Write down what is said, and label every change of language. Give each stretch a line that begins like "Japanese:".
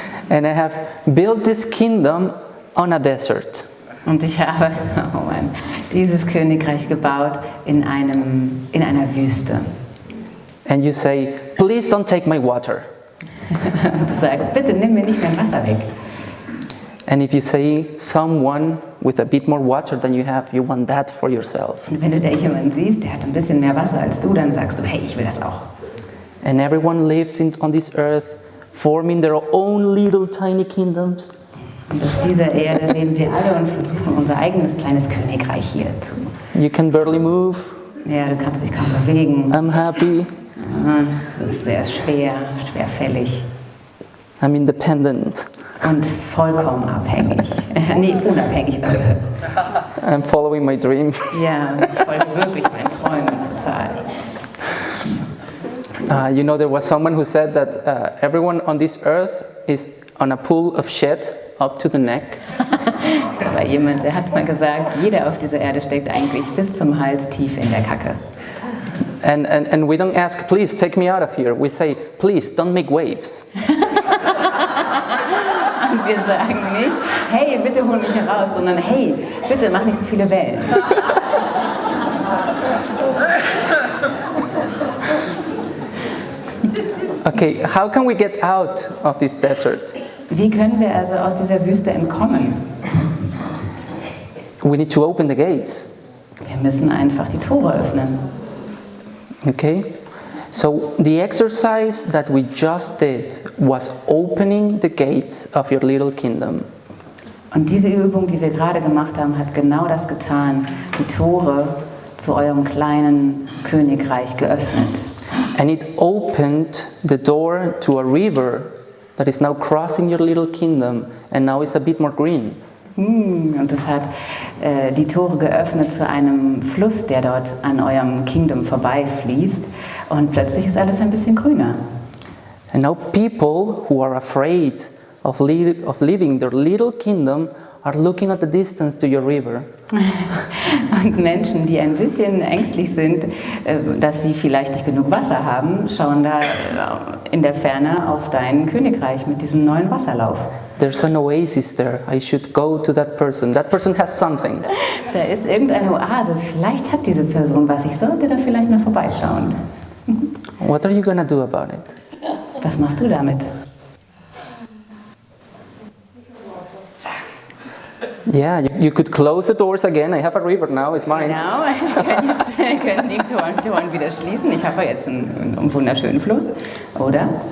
English: And I have built this kingdom on a desert.
German: Und ich habe dieses Königreich gebaut in einer Wüste.
English: And you say, please don't take my water.
German: Und du sagst, bitte nimm mir nicht mein Wasser weg.
English: And if you say someone with a bit more water than you have, you want that for yourself.
German: Und wenn du da jemanden siehst, der hat ein bisschen mehr Wasser als du, dann sagst du, hey, ich will das auch.
English: And everyone lives on this earth, forming their own little tiny kingdoms.
German: Und auf dieser Erde leben wir alle und versuchen unser eigenes kleines Königreich hier zu.
English: You can barely move.
German: Ja, du kannst dich kaum bewegen.
English: I'm happy.
German: Du bist sehr schwerfällig
English: I'm independent.
German: und vollkommen abhängig. Nee, unabhängig.
English: I'm following my dreams.
German: Ja, ich folge wirklich meinen Träumen total.
English: You know, there was someone who said that everyone on this earth is on a pool of shit up to the neck.
German: Da war jemand, der hat mal gesagt, jeder auf dieser Erde steckt eigentlich bis zum Hals tief in der Kacke.
English: And we don't ask, please take me out of here. We say, please don't make waves.
German: Und wir sagen nicht, hey, bitte hol mich heraus, sondern hey, bitte mach nicht so viele Wellen.
English: Okay, how can we get out of this desert?
German: Wie können wir also aus dieser Wüste entkommen?
English: We need to open the gates.
German: Wir müssen einfach die Tore öffnen.
English: Okay? So the exercise that we just did was opening the gates of your little kingdom.
German: Und diese Übung, die wir gerade gemacht haben, hat genau das getan, die Tore zu eurem kleinen Königreich geöffnet.
English: And it opened the door to a river that is now crossing your little kingdom and now is a bit more green.
German: Und es hat die Tore geöffnet zu einem Fluss, der dort an eurem Kingdom vorbeifließt. Und plötzlich ist alles ein bisschen grüner.
English: And now people who are afraid of leaving their little kingdom are looking at the distance to your river.
German: Und Menschen, die ein bisschen ängstlich sind, dass sie vielleicht nicht genug Wasser haben, schauen da in der Ferne auf dein Königreich mit diesem neuen Wasserlauf.
English: There's an oasis there. I should go to that person. That person has something.
German: Da ist irgendeine Oase. Vielleicht hat diese Person was. Ich sollte da vielleicht mal vorbeischauen.
English: What are you going to do about it?
German: Was machst du damit?
English: Yeah, you could close the doors again. I have a river now, it's mine.
German: Genau, wir können die Toren wieder schließen. Ich habe jetzt einen wunderschönen Fluss, oder?